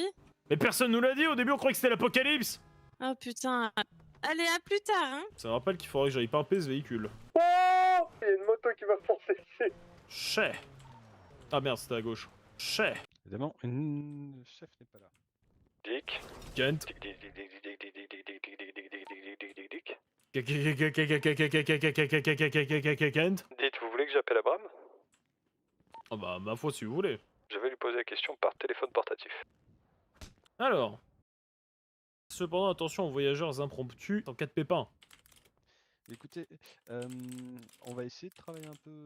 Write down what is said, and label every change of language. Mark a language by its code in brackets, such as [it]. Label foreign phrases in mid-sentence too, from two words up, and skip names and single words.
[fr] Mais personne nous l'a dit, au début on croyait que c'était l'apocalypse! Oh putain. Allez, à plus tard, hein. Ça me rappelle qu'il faudrait que j'aille pimper ce véhicule. Oh, il y a une moto qui va foncer ici. Chais. Ah merde, c'était à gauche. Chais. Évidemment, le chef n'est pas là. [en] Dick. Kent. Dick, dick, dick, dick, dick, dick, dick, dick, dick, dick, dick, dick, dick, dick, dick, dick. Kent. [fr] Dites, vous voulez que j'appelle Abraham? Ah bah, ma foi, si vous voulez. Je vais lui poser la question par téléphone portatif. Alors. Cependant, attention aux voyageurs impromptus en cas de pépin. Écoutez, on va essayer de travailler un peu.